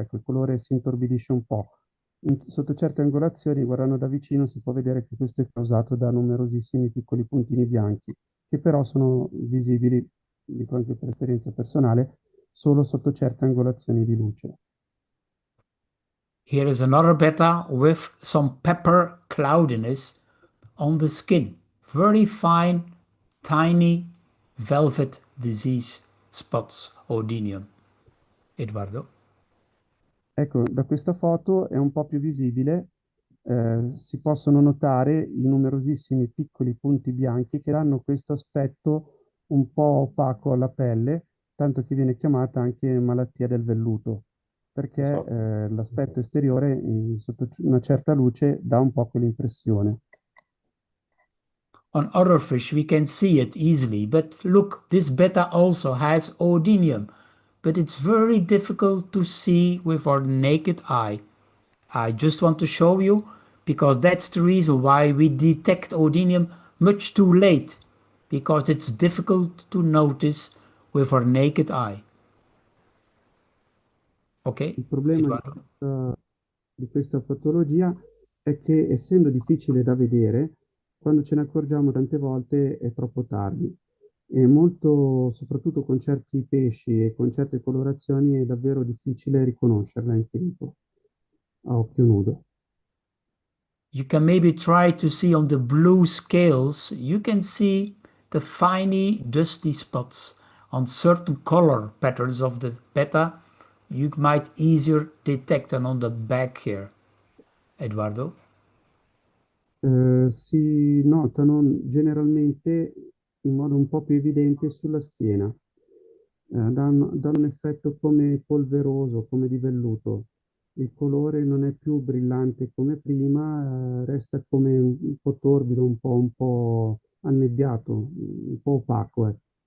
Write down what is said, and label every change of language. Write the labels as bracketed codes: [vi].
[it] Ecco, il colore si intorbidisce un po'. Sotto certe angolazioni, guardando da vicino, si può vedere che questo è causato da numerosissimi piccoli puntini bianchi, che però sono visibili, dico anche per esperienza personale, solo sotto certe angolazioni di luce. [en] Here is another betta with some pepper cloudiness on the skin. Very fine, tiny velvet disease spots, oedenium. Edoardo? [it] Ecco, da questa foto è un po' più visibile, si possono notare i numerosissimi piccoli punti bianchi che danno questo aspetto un po' opaco alla pelle, tanto che viene chiamata anche malattia del velluto, perché Esatto. l'aspetto esteriore sotto una certa luce dà un po' quell'impressione. [en] On other fish we can see it easily, but look, this betta also has oedenium, but it's very difficult to see with our naked eye. I just want to show you because that's the reason why we detect oedenium much too late, because it's difficult to notice with our naked eye. Okay, [it] Il problema Eduardo? di questa patologia è che essendo difficile da vedere, quando ce ne accorgiamo tante volte è troppo tardi. E molto, soprattutto con certi pesci e con certe colorazioni, è davvero difficile riconoscerla in tempo, a occhio nudo. [en] You can maybe try to see on the blue scales, you can see the finely dusty spots on certain color patterns of the beta. You might easier detect than on the back here. Eduardo? [it] Si notano generalmente in modo un po' più evidente sulla schiena. Danno un effetto come polveroso, come di velluto. Il colore non è più brillante come prima, resta come un po' torbido, un po' annebbiato, un po' opaco, ecco.